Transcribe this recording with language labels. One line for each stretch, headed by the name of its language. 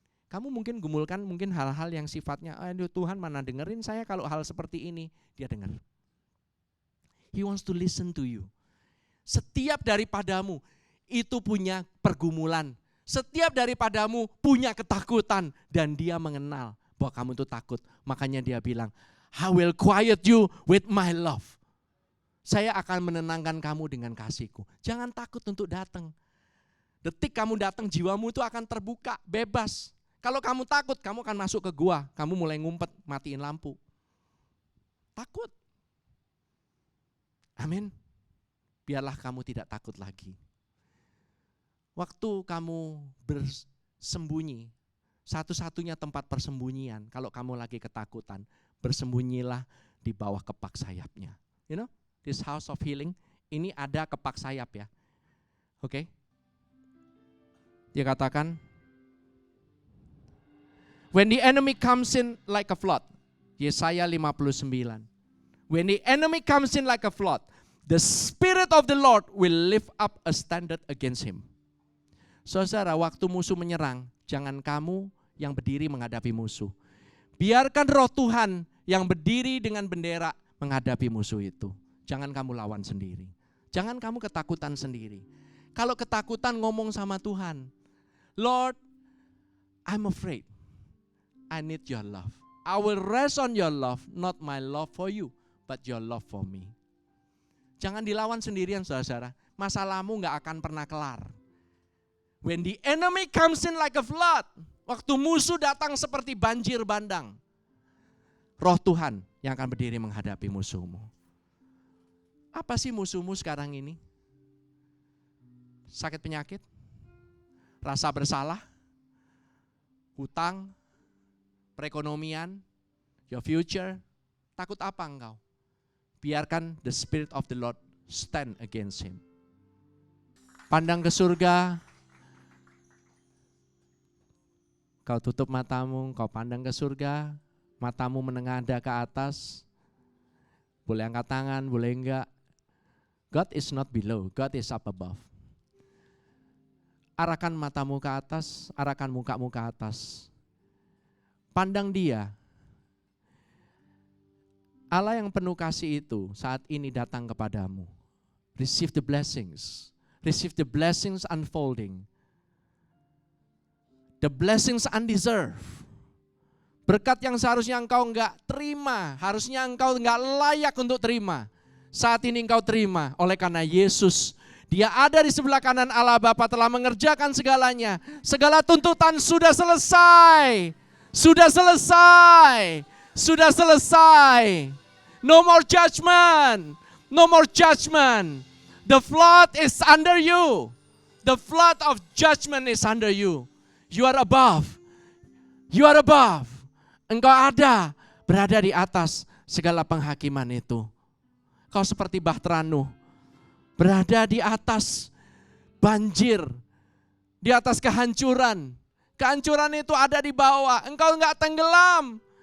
Indonesian: Kamu mungkin gumulkan mungkin hal-hal yang sifatnya, aduh Tuhan mana dengerin saya kalau hal seperti ini. Dia dengar.
English: He wants to listen to you.
Indonesian: Setiap daripadamu itu punya pergumulan. Setiap daripadamu punya ketakutan dan dia mengenal bahwa kamu itu takut. Makanya dia bilang,
English: I will quiet you with my love.
Indonesian: Saya akan menenangkan kamu dengan kasihku. Jangan takut untuk datang. Detik kamu datang, jiwamu itu akan terbuka, bebas. Kalau kamu takut, kamu akan masuk ke gua. Kamu mulai ngumpet, matiin lampu. Takut. Amin. Biarlah kamu tidak takut lagi. Waktu kamu bersembunyi, satu-satunya tempat persembunyian, kalau kamu lagi ketakutan, bersembunyilah di bawah kepak sayapnya.
English: You know? This house of healing,
Indonesian: ini ada kepak sayap ya.
English: Oke?
Indonesian: Dia katakan,
English: when the enemy comes in like a flood, Yesaya 59. When the enemy comes in like a flood, the Spirit of the Lord will lift up a standard against him.
Indonesian: Saudara, waktu musuh menyerang, jangan kamu yang berdiri menghadapi musuh. Biarkan roh Tuhan yang berdiri dengan bendera menghadapi musuh itu. Jangan kamu lawan sendiri. Jangan kamu ketakutan sendiri. Kalau ketakutan ngomong sama Tuhan,
English: Lord, I'm afraid. I need your love. I will rest on your love, not my love for you, but your love for me.
Indonesian: Jangan dilawan sendirian, saudara. Masalahmu gak akan pernah kelar.
English: When the enemy comes in like a flood,
Indonesian: waktu musuh datang seperti banjir bandang, roh Tuhan yang akan berdiri menghadapi musuhmu. Apa sih musuhmu sekarang ini? Sakit penyakit? Rasa bersalah? Hutang? Perekonomian?
English: Your future?
Indonesian: Takut apa engkau? Biarkan
English: the Spirit of the Lord stand against him.
Indonesian: Pandang ke surga. Kau tutup matamu, kau pandang ke surga. Matamu menengadah ke atas. Boleh angkat tangan, boleh enggak.
English: God is not below, God is up above.
Indonesian: Arahkan matamu ke atas, arahkan mukamu ke atas. Pandang dia. Allah yang penuh kasih itu saat ini datang kepadamu.
English: Receive the blessings. Receive the blessings unfolding. The blessings undeserved.
Indonesian: Berkat yang seharusnya engkau enggak terima, harusnya engkau enggak layak untuk terima. Saat ini engkau terima oleh karena Yesus. Dia ada di sebelah kanan Allah Bapa, telah mengerjakan segalanya. Segala tuntutan sudah selesai. Sudah selesai. Sudah selesai.
English: No more judgment. No more judgment. The flood is under you. The flood of judgment is under you. You are above. You are above.
Indonesian: Engkau ada, berada di atas segala penghakiman itu. Kau seperti Bahtera Nuh, berada di atas banjir, di atas kehancuran. Kehancuran itu ada di bawah, engkau enggak tenggelam.